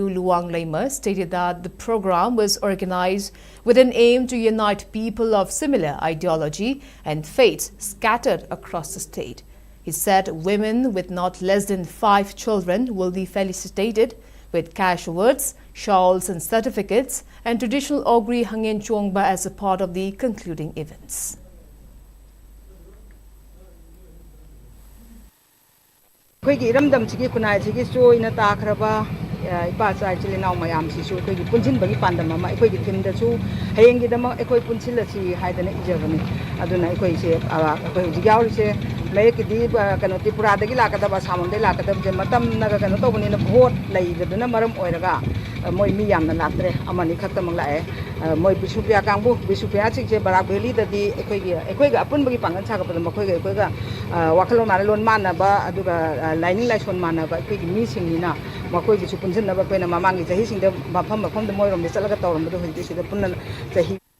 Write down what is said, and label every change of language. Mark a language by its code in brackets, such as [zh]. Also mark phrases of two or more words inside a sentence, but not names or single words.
[en] Luang Leimer stated that the program was organized with an aim to unite people of similar ideology and faiths scattered across the state. He said women with not less than 5 children will be felicitated with cash awards, shawls and certificates, and traditional augury hangin chongba as a part of the concluding events. [mni] ꯑꯩꯈꯣꯏꯒꯤ ꯏꯔꯝꯗꯝꯁꯤꯒꯤ ꯈꯨꯟꯅꯥꯏꯁꯤꯒꯤ ꯆꯣꯏꯅ ꯇꯥꯈ꯭ꯔꯕ ꯏꯄꯥꯆꯥ ꯏꯆꯤꯜ ꯏꯅꯥꯎ ꯃꯌꯥꯝꯁꯤꯁꯨ ꯑꯩꯈꯣꯏꯒꯤ ꯄꯨꯟꯁꯤꯟꯕꯒꯤ ꯄꯥꯟꯗꯝ ꯑꯃ ꯑꯩꯈꯣꯏꯒꯤ ꯊꯤꯝꯗꯁꯨ ꯍꯌꯦꯡꯒꯤꯗꯃꯛ ꯑꯩꯈꯣꯏ ꯄꯨꯟꯁꯤꯜꯂꯁꯤ ꯍꯥꯏꯗꯅ ꯏꯖꯕꯅꯤ ꯑꯗꯨꯅ ꯑꯩꯈꯣꯏꯁꯦ ꯑꯩꯈꯣꯏ ꯍꯧꯖꯤꯛ ꯌꯥꯎꯔꯤꯁꯦ ꯃꯌꯦꯛꯀꯤꯗꯤ ꯀꯩꯅꯣ ꯇ꯭ꯔꯤꯄꯨꯔꯥꯗꯒꯤ ꯂꯥꯛꯀꯗꯕ ꯑꯁꯥꯝꯂꯣꯝꯗꯒꯤ ꯂꯥꯛꯀꯗꯕꯁꯦ ꯃꯇꯝꯅꯒ ꯀꯩꯅꯣ ꯇꯧꯕꯅꯤꯅ ꯚꯣꯠ ꯂꯩꯕꯗꯨꯅ ꯃꯔꯝ ꯑꯣꯏꯔꯒ ꯃꯣꯏ ꯃꯤ ꯌꯥꯝꯅ ꯂꯥꯛꯇ꯭ꯔꯦ ꯑꯃꯅꯤ ꯈꯛꯇꯃꯛ ꯂꯥꯛꯑꯦ ꯃꯣꯏ ꯕꯤꯁꯨꯄ꯭ꯔꯤꯌꯥ ꯀꯥꯡꯕꯨ ꯕꯤꯁꯨꯄ꯭ꯔꯤꯌꯥꯁꯤꯡꯁꯦ ꯕꯔꯥꯛ ꯚꯦꯂꯤꯗꯗꯤ ꯑꯩꯈꯣꯏꯒ ꯑꯄꯨꯟꯕꯒꯤ ꯄꯥꯡꯒꯜ ꯁꯥꯒꯠꯄꯗ ꯃꯈꯣꯏꯒ ꯋꯥꯈꯜꯂꯣꯟ ꯃꯥꯟꯅꯂꯣꯟ ꯃꯥꯟꯅꯕ ꯑꯗꯨꯒ ꯂꯥꯏꯅꯤꯡ ꯂꯥꯏꯁꯣꯟ ꯃꯥꯟꯅꯕ ꯑꯩꯈꯣꯏꯒꯤ ꯃꯤꯁꯤꯡꯅꯤꯅ ꯃꯈꯣꯏꯒꯤꯁꯨ ꯄꯨꯟꯁꯤꯟꯅꯕ ꯑꯩꯈꯣꯏꯅ ꯃꯃꯥꯡꯒꯤ ꯆꯍꯤꯁꯤꯡꯗ ꯃꯐꯝꯗ ꯃꯣꯏꯔꯣꯝꯗ ꯆꯠꯂꯒ ꯇꯧꯔꯝꯕꯗꯣ ꯍꯧꯖꯤꯛꯇꯤ ꯁꯤꯗ ꯄꯨꯟꯅ ꯆꯍꯤ